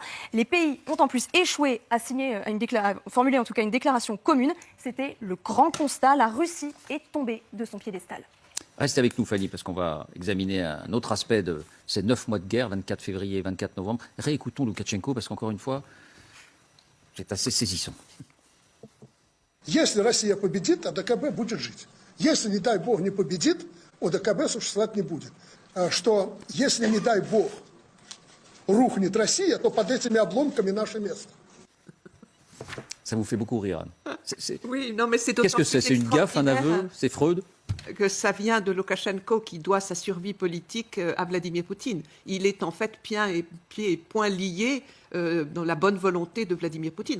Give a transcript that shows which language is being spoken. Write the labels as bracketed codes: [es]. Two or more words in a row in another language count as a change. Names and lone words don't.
[fr] Les pays ont en plus échoué à formuler en tout cas une déclaration commune. C'était le grand constat, la Russie est tombée de son piédestal. Restez avec nous, Fanny, parce qu'on va examiner un autre aspect de ces 9 mois de guerre, 24 février et 24 novembre. Réécoutons Loukachenko, parce qu'encore une fois, c'est assez saisissant. [ru] Если Россия победит, ОДКБ будет жить. Если, не дай бог, не победит, ОДКБ существовать не будет. Что, если, не дай бог, рухнет Россия, то под этими обломками наше место. [fr] Ça vous fait beaucoup rire, Anne. Oui, non, mais c'est Qu'est-ce que c'est? C'est une gaffe, un aveu? C'est Freud? que ça vient de Loukachenko qui doit sa survie politique à Vladimir Poutine. Il est en fait pieds et poings liés dans la bonne volonté de Vladimir Poutine.